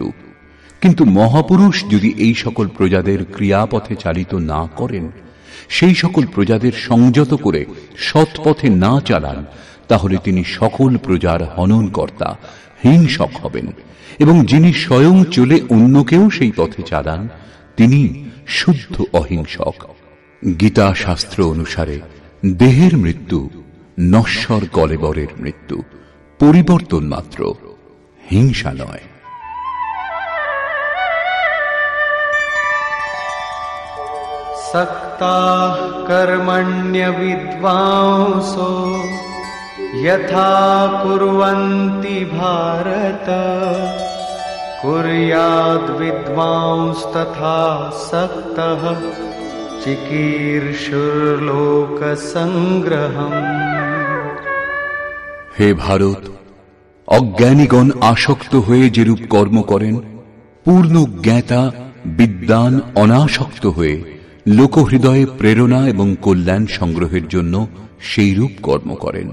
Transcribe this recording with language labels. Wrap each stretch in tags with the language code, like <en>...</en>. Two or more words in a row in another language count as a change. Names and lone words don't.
<bn>কিন্তু মহাপুরুষ যদি এই সকল প্রজাদের ক্রিয়াপথে চালিত না করেন, সেই সকল প্রজাদের সংযত করে সৎ পথে না চালান, তাহলে তিনি সকল প্রজার হননকর্তা, হিংসক হবেন এবং যিনি স্বয়ং চলে অন্যকেও সেই পথে চালান তিনি শুদ্ধ অহিংসক। গীতা শাস্ত্র অনুসারে দেহের মৃত্যু নশ্বর কলেবরের মৃত্যু, পরিবর্তন মাত্র, হিংসা নয়।</bn> <sa>सक्ताः कर्मण्य विद्वांसो यथा कुर्वन्ति भारत कुर्याद् विद्वांस्तथा सक्तः चिकीर्षुर्लोकसंग्रहम्।</sa> <bn>হে ভারত, অজ্ঞানীগণ আসক্ত হয়ে যেরূপ কর্ম করেন, পূর্ণ জ্ঞাতা বিদ্বান অনাসক্ত হয়ে লোকহৃদয়ে প্রেরণা এবং কল্যাণ সংগ্রহের জন্য সেই রূপ কর্ম করেন।</bn>